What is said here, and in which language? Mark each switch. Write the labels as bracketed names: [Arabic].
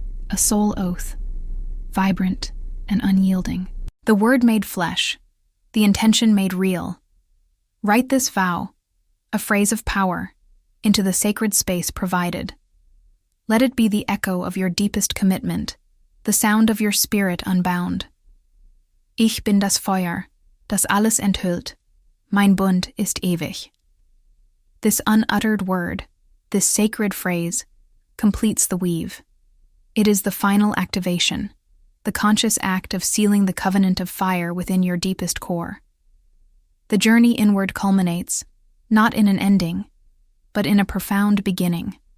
[English] A soul oath, vibrant and unyielding. The word made flesh, the intention made real. Write this vow, a phrase of power, into the sacred space provided. Let it be the echo of your deepest commitment, the sound of your spirit unbound. [German] Ich bin das Feuer, das alles enthüllt. Mein Bund ist ewig. [English] This unuttered word, this sacred phrase, completes the weave. It is the final activation, the conscious act of sealing the covenant of fire within your deepest core. The journey inward culminates, not in an ending, but in a profound beginning.